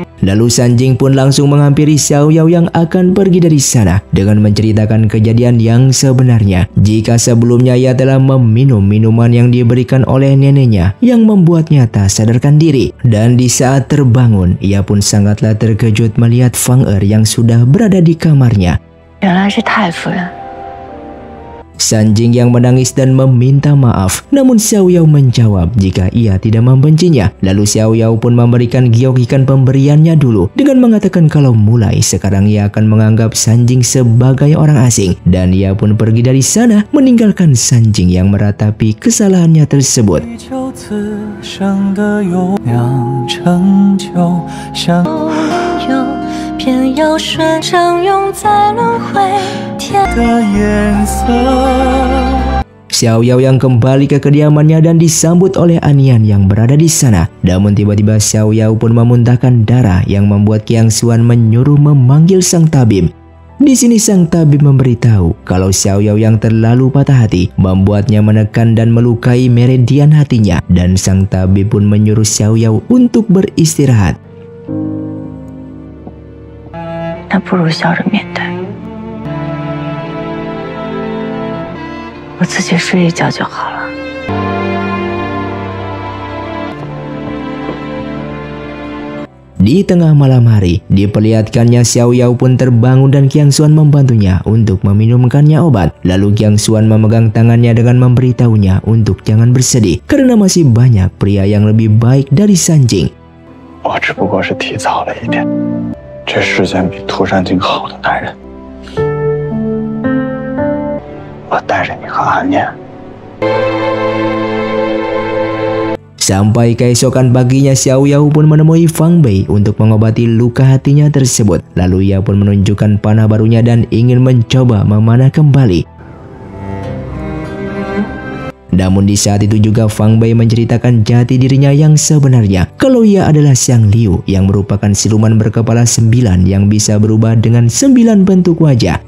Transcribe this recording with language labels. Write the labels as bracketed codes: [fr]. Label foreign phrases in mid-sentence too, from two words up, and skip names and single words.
[id] Lalu Sanjing pun langsung menghampiri Xiaoyao yang akan pergi dari sana dengan menceritakan kejadian yang sebenarnya. Jika sebelumnya ia telah meminum minuman yang diberikan oleh neneknya yang membuatnya tak sadarkan diri. Dan di saat terbangun, ia pun sangatlah terkejut melihat Fang Er yang sudah berada di kamarnya. [zh] 原来是太夫人。 [id] Sanjing yang menangis dan meminta maaf, namun Xiaoyao menjawab jika ia tidak membencinya. Lalu Xiaoyao pun memberikan giok ikan pemberiannya dulu dengan mengatakan kalau mulai sekarang ia akan menganggap Sanjing sebagai orang asing, dan ia pun pergi dari sana meninggalkan Sanjing yang meratapi kesalahannya tersebut. [zh] 偏要顺承永在轮回天的颜色。 [id] Xiaoyao yang kembali ke kediamannya dan disambut oleh Anian yang berada di sana. Namun tiba-tiba Xiaoyao pun memuntahkan darah yang membuat Qiang Xuan menyuruh memanggil sang tabib. Di sini sang tabib memberitahu kalau Xiaoyao yang terlalu patah hati membuatnya menekan dan melukai meridian hatinya, dan sang tabib pun menyuruh Xiaoyao untuk beristirahat. [zh] 那不如笑着面对，我自己睡一觉就好了。 [id] Di tengah malam hari, diperlihatkannya Xiaoyao pun terbangun dan Qiang Xuan membantunya untuk meminumkannya obat. Lalu Qiang Xuan memegang tangannya dengan memberitahunya untuk jangan bersedih karena masih banyak pria yang lebih baik dari Sanjing. [zh] 我只不过是提早了一点。这世间比涂山璟好的男人，我带着你和安念。 [id] Sampai keesokan paginya, Xiaoyao pun menemui Fang Bei untuk mengobati luka hatinya tersebut. Lalu ia pun menunjukkan panah barunya dan ingin mencoba memanah kembali. Namun di saat itu juga Fang Bei menceritakan jati dirinya yang sebenarnya, kalau ia adalah Xiang Liu yang merupakan siluman berkepala 9 yang bisa berubah dengan 9 bentuk wajah.